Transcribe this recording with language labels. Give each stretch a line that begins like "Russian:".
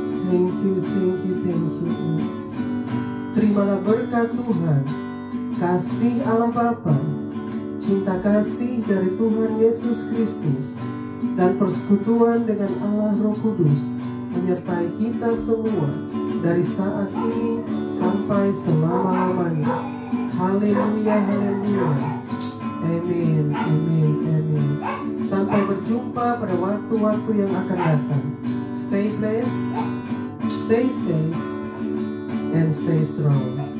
English: Thank you, thank you, thank you, Lord.
Indonesian: Terimalah berkat Tuhan, kasih Allah Bapa, cinta kasih dari Tuhan Yesus Kristus, dan persekutuan dengan Allah Roh Kudus menyertai kita semua dari saat ini sampai selama-lamanya. Haleluya, haleluya. Amin, amin, amin. Sampai berjumpa pada waktu-waktu yang akan datang.
English: Stay blessed, stay safe, and stay strong.